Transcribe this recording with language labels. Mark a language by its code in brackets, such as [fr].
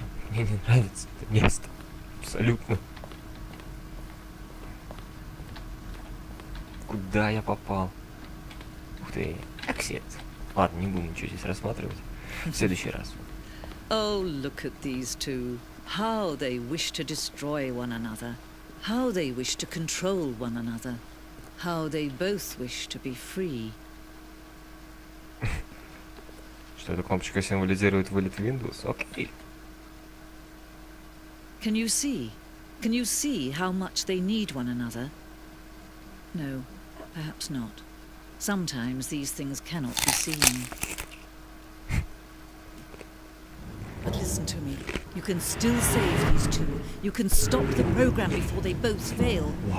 [ru] Мне не нравится это место. Абсолютно. Куда я попал? Ух ты. Аксет. Ладно, не будем ничего здесь рассматривать. В следующий раз. [en] Oh, look at these two. How they wish to destroy one another. How they wish to control one another. How they both wish to be free. [ru] Что эта кнопочка символизирует вылет Windows? Окей. [en] Can you see? Can you see how much they need one another? No, perhaps not. Sometimes these things cannot be seen. But listen to me. You can still save these two. You can stop the program before they both fail.